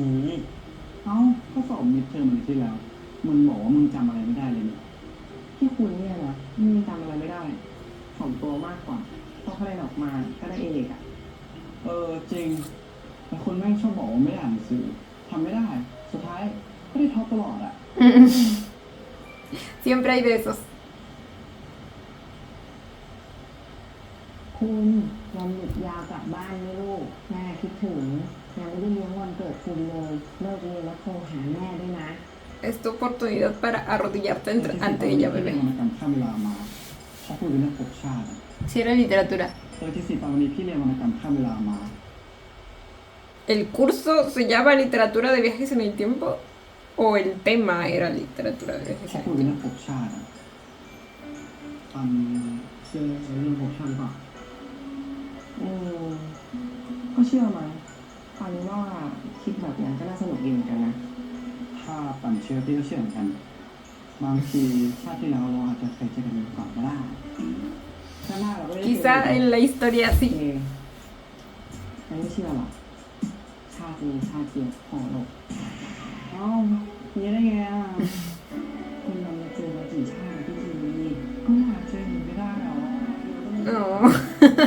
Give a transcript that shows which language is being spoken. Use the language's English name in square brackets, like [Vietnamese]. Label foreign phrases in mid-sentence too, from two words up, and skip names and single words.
[Thai] เอ้าข้อสอบมิดเทอมมันที่แล้ว มึงบอกว่ามึงจำอะไรไม่ได้เลยเนี่ยที่คุณเนี่ยนะมึงจำอะไรไม่ได้ถ่อมตัวมากกว่าพอคะแนนออกมาก็ได้เอกอ่ะ จริง แต่คนแม่งชอบบอกว่าไม่ได้อ่านหนังสือทำไม่ได้ สุดท้ายก็ได้ท็อปตลอดอ่ะ [Spanish] Siempre hay de esos. [Thai] คุณวันหยุดยาวกลับบ้านไหมลูกแม่คิดถึงยังไม่ได้เลี้ยงวันเกิดคุณเลยเลิกเรียนแล้วโทรหาแม่ด้วยนะ [Spanish] Es tu oportunidad para arrodillarte ante ella, [Thai] วร [Spanish] bebé. [Thai] รณกรรมข้ามเวลามาเขาพูดเรื่องภพชาติ [Spanish] Si era literatura. [Thai] ที่สิตอนนี้พี่เรียนวรรณกรรมข้ามเวลามา [Spanish] ¿El curso se llama literatura de viajes en el tiempo? ¿O el tema era literatura de viajes [Thai] เขา [Spanish] en [Thai] พูด [Spanish] el [Thai] เรื่อง [Spanish] tiempo? [Thai] ภพชาติเชื่อเรื่องภพชาติหรือเปล่า ก็เชื่อไหมปันว่าคิดแบบนั้นก็น่าสนุกดีเหมือนกันนะ ถ้าปั่นเชื่อพี่ก็เชื่อเหมือนกัน บางทีชาติที่แล้วเราอาจจะเคยเจอกันมาก่อนก็ได้ชาติหน้าเราก็ได้เจอกัน [Spanish] Quizá en la historia [Thai] เอ [Spanish] sí. [Thai] ฉันไม่เชื่อหรอกชาตินี้ชาติเดียวพอหรอก เอ้าอย่างนี้ได้ไงอ่ะคนเราเจอมากี่ชาติพี่ทีก็หาเจอหนูไม่ได้หรอ